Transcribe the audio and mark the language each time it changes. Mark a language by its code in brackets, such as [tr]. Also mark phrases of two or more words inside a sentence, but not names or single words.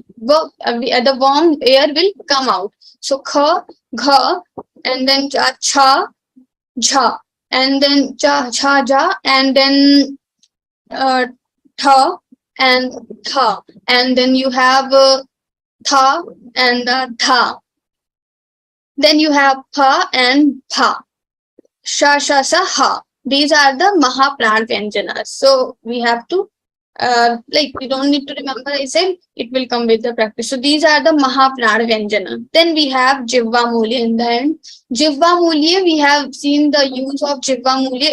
[en] The warm air will come out. So kha, gha, and then cha, jha, and then cha, ja, and then tha and tha, and then you have tha and tha. Then you have pa and pa, sha, sa, ha. These are the [sa] maha prana vyanjanas. [en] So we have to you don't need to remember. I said it will come with the practice. So these are the [sa] maha prana vyanjana. [en] Then we have [sa] jivva mulya [en] in the end. [sa] Jivva mulya, [en] we have seen the use of [sa] jivva mulya.